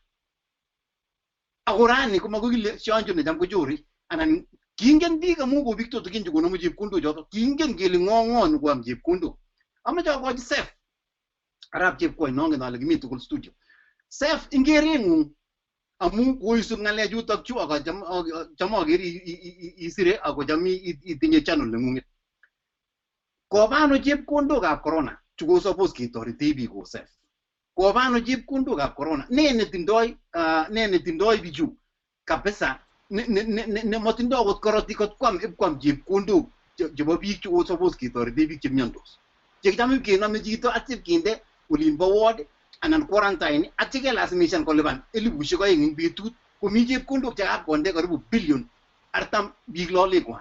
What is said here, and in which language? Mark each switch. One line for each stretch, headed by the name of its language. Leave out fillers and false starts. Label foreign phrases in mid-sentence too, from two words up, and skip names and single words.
Kalenjin: Ako rani komakokile shonjo necham kochore anan kingen biik amu ko biik tutigin chekonomu chepkondok choto. Kingen kele ng'o nekoam chepkondok. Amache akochi safe arap chepkoi nongen ale kimi tugul studio. Safe ingereng'ung amu koisub ng'alechutok chu ak cham akeri isire ako cham itinye channel neng'ung'et. Kobano chepkondokab corona chuko suppose ketorete biik ko safe. Kobano chepkondokab corona ne netindoi bichu kabisa ne matindoi akot korotik kot kwam chepkondok chebo biik che suppose ketoreti biik che miondos. Che kitam kenome chito atip kinde olin bo ward anan quarantine atya kelasimishan kolipan 2,000 eng betut komi chepkondok che kakonde karibu billion artam biik lolekwak.